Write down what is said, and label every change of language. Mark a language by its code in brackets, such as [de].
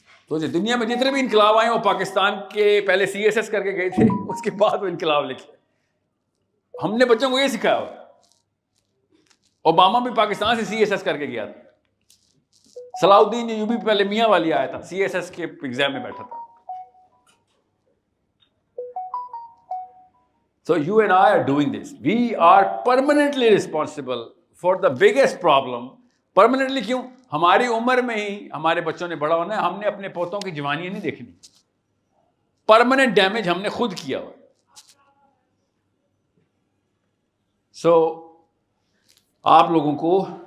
[ur] تو دنیا میں جتنے بھی انقلاب آئے وہ پاکستان کے پہلے CSS کر کے گئے تھے، اس کے بعد وہ انقلاب لکھے۔ ہم نے بچوں کو یہ سکھایا ہوا۔ اوباما بھی پاکستان سے CSS کر کے گیا تھا، صلاح الدین ایوبی پہلے میاں والی آیا تھا، CSS کے ایگزام میں بیٹھا تھا۔ [en] So you and I are doing this. We are permanently responsible for the biggest problem. [ur] Permanently کیوں؟ ہماری عمر میں ہی ہمارے بچوں نے بڑا ہونا ہے، ہم نے اپنے پوتوں کی جوانیاں نہیں دیکھنی۔ [en] permanent damage [ur] ہم نے خود کیا ہوا۔ سو آپ لوگوں کو